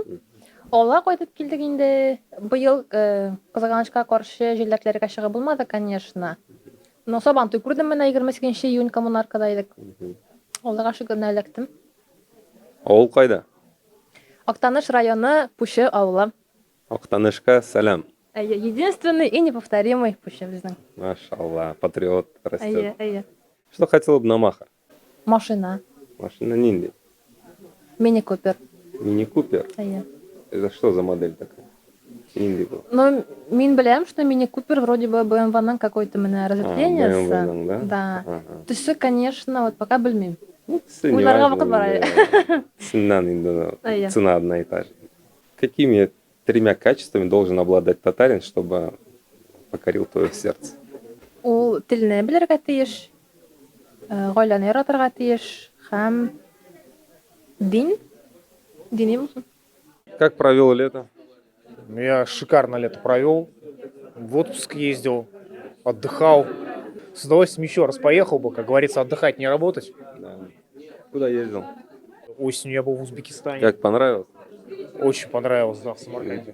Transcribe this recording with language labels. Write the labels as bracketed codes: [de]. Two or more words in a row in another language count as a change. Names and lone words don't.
[tt] Алга кайтып килдек инде. Быел кызганычка каршы җилләкләргә чыгып булмады, конечно. Но Сабантуй күрдем менә 28 июнь коммунаркада идек. Алга шугына эләктем. Авыл кайда? Актаныш районы, Пушы авылы. Актанышка салям. [ru] Единственный и неповторимый Пушы безнең. Машалла, патриот растет. [tt] Әйе. [ru] Что хотела бы на махар? Машина. [tt] Машина нинди. [ru] Мини-купер. Мини-купер. [tt] Әйе. [ru] Это что за модель такая? Индиго. [tt] Но мин беләм, [ru] что мини-купер вроде бы BMW-ның какой-то менә разветвление. BMW-ның, да? Да. Ага. [tt] Төсе, [ru] конечно, вот пока белмим. Всё [tt] Уйларга [ru] неважно, [tt] вакыт бар әле. [ru] да. Цена инде, [tt] Әйе. [ru] цена одна и та же. Какими 3 качествами должен обладать татарин, чтобы покорил твое сердце? [tt] Ул телне белергә тиеш, гаиләне яратырга тиеш һәм дини булсын. [ru] Как провел лето? Я шикарно лето провел, в отпуск ездил, отдыхал. С удовольствием еще раз поехал бы, как говорится, отдыхать, не работать. Да. Куда ездил? Осенью я был в Узбекистане. Как понравилось? Очень понравилось, да, в Самарканде.